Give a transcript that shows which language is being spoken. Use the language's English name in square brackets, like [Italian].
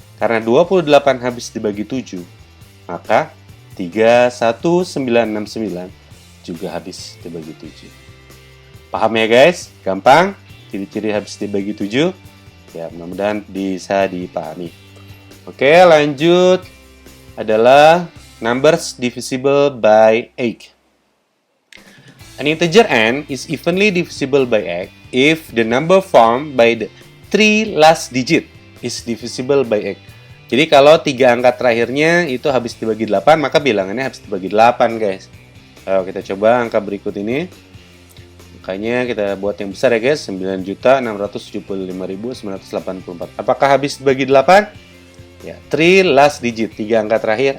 [Indonesian] Karena 28 habis dibagi 7, maka 31969 juga habis dibagi 7. Paham ya guys? Gampang? Ciri-ciri habis dibagi 7? Ya, mudah-mudahan bisa dipahami. Oke, lanjut adalah [English] numbers divisible by 8. An integer n is evenly divisible by 8 if the number formed by the 3 last digit is divisible by 8. [Indonesian] Jadi kalau 3 angka terakhirnya itu habis dibagi 8, maka bilangannya habis dibagi 8 guys. Ayo kita coba angka berikut ini. Angkanya kita buat yang besar ya guys, 9.675.984. Apakah habis dibagi 8? Ya, [English] 3 last digit, [Indonesian] 3 angka terakhir.